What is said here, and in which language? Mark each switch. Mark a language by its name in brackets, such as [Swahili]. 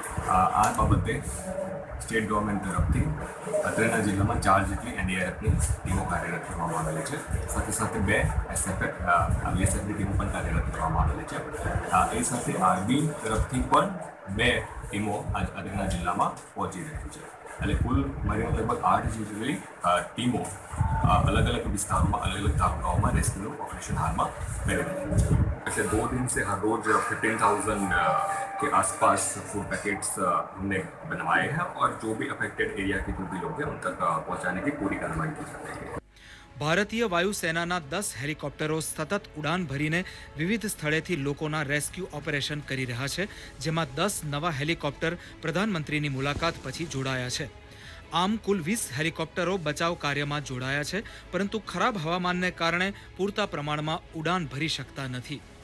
[Gujarati] આ બાબતે state government તરફથી અત્રેના જિલ્લામાં 4 જેટલી એનડીઆરએફની ટીમો કાર્યરત કરવામાં આવેલી છે. સાથે સાથે 2 બીએસએફની ટીમો પણ કાર્યરત કરવામાં આવેલી છે. એ સાથે આર્મી તરફથી પણ 2 ટીમો અત્રેના જિલ્લામાં પહોંચી રહી છે. એટલે કુલ મળીને લગભગ 8 જેટલી ટીમો [Hindi] अलग अलग विस्तारों में अलग अलग तालुकाओं में रेस्क्यू ऑपरेशन हाल में कर रही है. पिछले 2 दिन से हर रोज 15,000 के आसपास फूड पैकेट्स हमने बनवाए हैं और जो भी अफेक्टेड एरिया के जो भी लोग हैं उन तक पहुंचाने की पूरी कार्रवाई की जा रही है. [Gujarati] ભારતીય વાયુસેનાના 10 હેલિકોપ્ટરો સતત ઉડાન ભરીને વિવિધ સ્થળેથી લોકોના રેસ્ક્યુ ઓપરેશન કરી રહ્યા છે, જેમાં 10 નવા હેલિકોપ્ટર પ્રધાનમંત્રીની મુલાકાત પછી જોડાયા છે. આમ કુલ 20 હેલિકોપ્ટરો બચાવ કાર્યમાં જોડાયા છે, પરંતુ ખરાબ હવામાનને કારણે પૂરતા પ્રમાણમાં ઉડાન ભરી શકતા નથી.